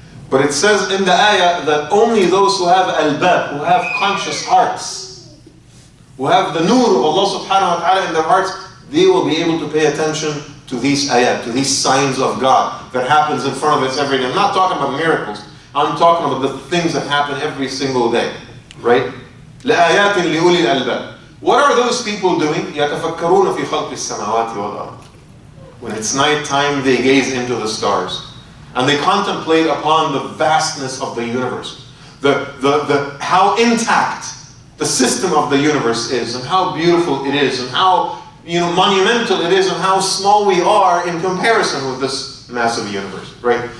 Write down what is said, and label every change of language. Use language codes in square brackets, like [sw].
[en] But it says in the ayah that only those who have albab, who have conscious hearts, who have the nur of Allah [ar] subhanahu wa ta'ala [en] in their hearts, they will be able to pay attention to these ayat, to these signs of God that happens in front of us every day. I'm not talking about miracles. I'm talking about the things that happen every single day. Right? [ar] لآيات لأولي الألباب. [en] What are those people doing? [ar] يتفكرون في خلق السماوات والأرض. [en] When it's nighttime, they gaze into the stars. And they contemplate upon the vastness of the universe. How intact the system of the universe is, and how beautiful it is, and how monumental it is, and how small we are in comparison with this massive universe, right?